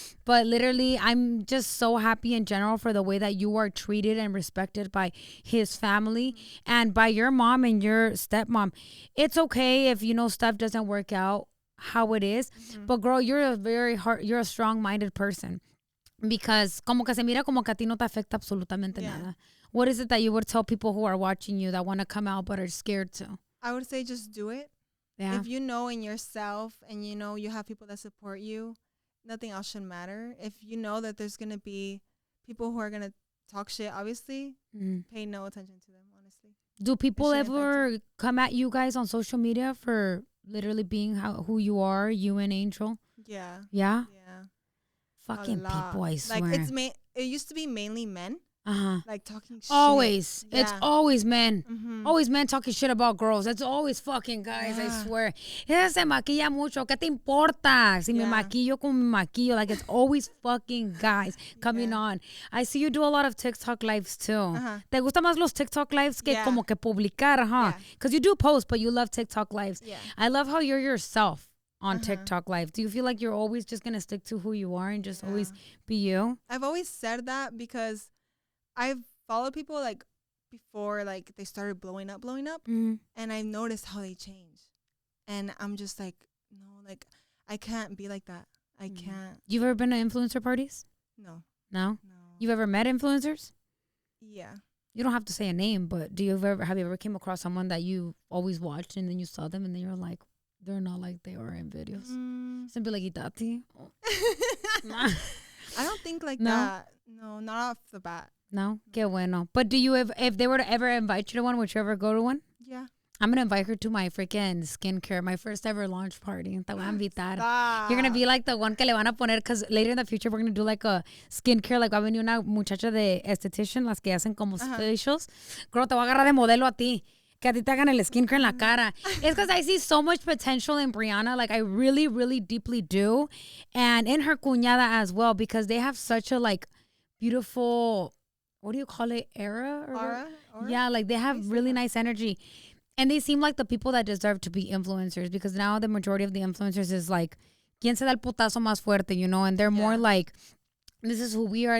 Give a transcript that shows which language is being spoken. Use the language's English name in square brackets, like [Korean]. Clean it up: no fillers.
[English] But literally, I'm just so happy in general for the way that you are treated and respected by his family and by your mom and your stepmom. It's okay if, you know, stuff doesn't work out how it is. But girl, you're a strong-minded person. [Spanish] Because como que se mira como que a ti no te afecta absolutamente nada. [English] What is it that you would tell people who are watching you that want to come out but are scared to? I would say just do it. Yeah. If you know in yourself and you know you have people that support you, nothing else should matter. If you know that there's going to be people who are going to talk shit, obviously, pay no attention to them, honestly. Do people ever come at you guys on social media for literally being who you are, you and Angel? Yeah. Yeah? Yeah. Fucking people, I swear. Like, it used to be mainly men. Like talking shit. Always. Yeah. It's always men. Always men talking shit about girls. It's always fucking guys, I swear. [Spanish] Ella se maquilla mucho. ¿Qué te importa? Si me maquillo como me maquillo. [English] Like, it's always fucking guys coming on. I see you do a lot of TikTok lives too. [Spanish] ¿Te gustan más los TikTok lives que como que publicar, huh? [English] Because you do post, but you love TikTok lives. Yeah. I love how you're yourself on TikTok live. Do you feel like you're always just going to stick to who you are and just always be you? I've always said that because I've followed people like before, like they started blowing up, and I noticed how they change, and I'm just like, no, like I can't be like that. I can't. You've ever been to influencer parties? No. You've ever met influencers? Yeah. You don't have to say a name, but have you ever came across someone that you always watched and then you saw them and then you're like, they're not like they are in videos? Simply like Itati. I don't think like that. No, not off the bat. [Spanish] No? Qué bueno. [English] But do you, if they were to ever invite you to one, would you ever go to one? Yeah. I'm going to invite her to my freaking skincare, my first ever launch party. [Spanish] Te voy a invitar. [English] You're going to be like the one [Spanish] que le van a poner, [English] because later in the future, we're going to do like a skincare. [Spanish] Like, va a venir una muchacha de esthetician, las que hacen como facials. Girl, te voy a agarrar de modelo a ti. Que a ti te hagan el skincare en la cara. [English] It's because I see so much potential in Brianna. Like, I really, really deeply do. And in her cuñada as well, because they have such a, like, beautiful, what do you call it? Aura? Yeah, like they have really nice energy. And they seem like the people that deserve to be influencers, because now the majority of the influencers is like, [Spanish] ¿quién se da el putazo más fuerte, [English] you know? And they're more like, this is who we are.